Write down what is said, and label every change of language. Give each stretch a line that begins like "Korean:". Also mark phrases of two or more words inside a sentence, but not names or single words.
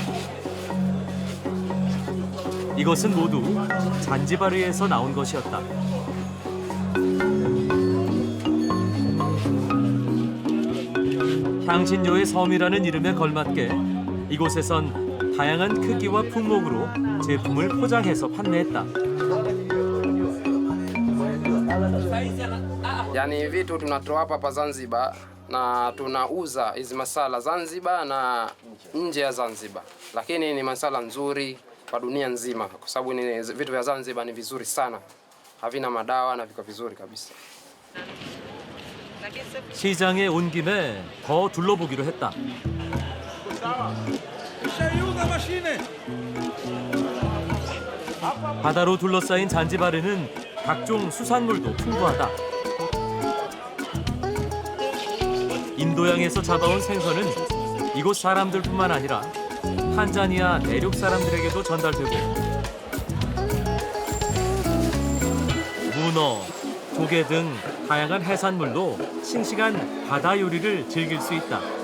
Korean: 이것은 모두 잔지바르에서 나온 것이었다. 향신료의 섬이라는 이름에 걸맞게 이곳에선 다양한 크기와 품목으로 제품을 포장해서 판매했다.
Swahili: Yani vitu tunatoa hapa Zanzibar na tunauza hizi masala Zanzibar na nje ya Zanzibar, lakini ni masala nzuri kwa dunia nzima kwa sababu ni vitu vya Zanzibar ni vizuri sana, havina madawa na viko vizuri kabisa.
Korean: 시장에 온 김에 더 둘러보기로 했다. 바다로 둘러싸인 잔지바르는 각종 수산물도 풍부하다. 인도양에서 잡아온 생선은 이곳 사람들뿐만 아니라 탄자니아 내륙 사람들에게도 전달되고 문어, 조개 등 다양한 해산물로 싱싱한 바다 요리를 즐길 수 있다.